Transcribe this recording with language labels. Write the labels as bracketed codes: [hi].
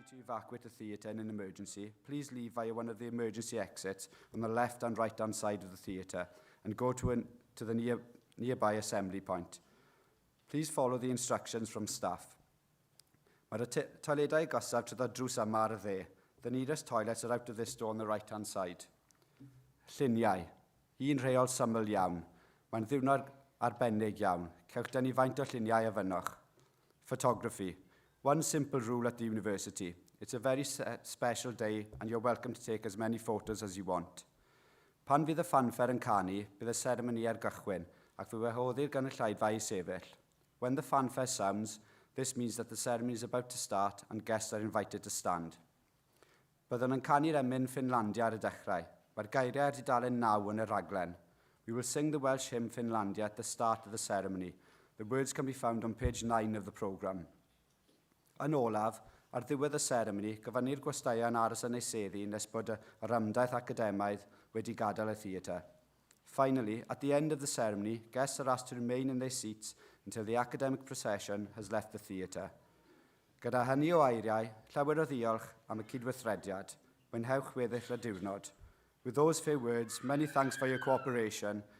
[en] evacuate the theatre in an emergency, please leave via one of the emergency exits on the left and right-hand side of the theatre and go to the nearby assembly point. Please follow the instructions from staff. [cy] Mae'r toiledau agosaf trwy'r drws yma ar y dde. [en] The nearest toilets are out of this door on the right-hand side. [cy] Lluniau. Un rheol syml iawn. Mae'n ddiwrnod arbennig iawn. Cewch dynnu faint o lluniau a fynnwch. [en] Photography. One simple rule at the university. It's a very special day and you're welcome to take as many photos as you want. [cy] Pan fydd y fanfare yn canu, bydd y seremoni ar gychwyn ac fe wahoddir gynulleidfa i sefyll. [en] When the fanfare sounds, this means that the ceremony is about to start and guests are invited to stand. [cy] Byddwn yn canu'r emyn Finlandia ar y dechrau. Mae'r geiriau ar dudalen 9 yn y rhaglen. [en] We will sing the Welsh hymn Finlandia at the start of the ceremony. The words can be found on page 9 of the programme. [cy] Yn olaf, ar ddiwedd y seremoni, gyfynnu'r gwesteiau yn aros yn ei seddi nes bod yr ymdaith academaidd wedi gadael y theatre. [en] Finally, at the end of the ceremony, guests are asked to remain in their seats until the academic procession has left the theatre. [cy] Gyda hynny o eiriau, llawer o ddiolch am y cydweithrediad. Mwynhewch weddill y diwrnod. [en] With those few words, many thanks for your cooperation.